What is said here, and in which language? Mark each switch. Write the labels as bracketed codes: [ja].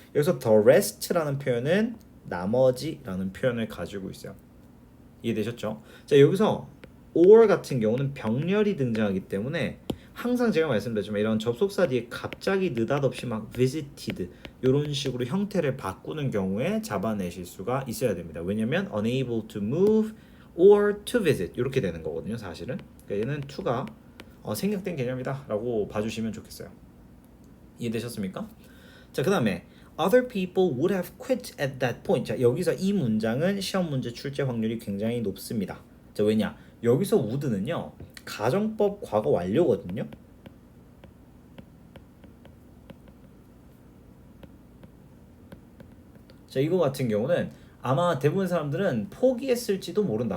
[ko] 여기서 the rest라는 표현은 나머지라는 표현을 가지고 있어요. 이해되셨죠? 자 여기서 or 같은 경우는 병렬이 등장하기 때문에 항상 제가 말씀드렸지만 이런 접속사 뒤에 갑자기 느닷없이 막 visited 이런 식으로 형태를 바꾸는 경우에 잡아내실 수가 있어야 됩니다. 왜냐면 [en] unable to move or to visit [ko] 이렇게 되는 거거든요. 사실은 그러니까 얘는 to가 생략된 개념이다 라고 봐주시면 좋겠어요. 이해되셨습니까? 자 그 다음에 [en] Other people would have quit at that point. [ko] 자 여기서 이 문장은 시험 문제 출제 확률이 굉장히 높습니다. 자 왜냐? 여기서 would는요 가정법 과거 완료거든요. 자 이거 같은 경우는 아마 대부분 사람들은 포기했을지도 모른다.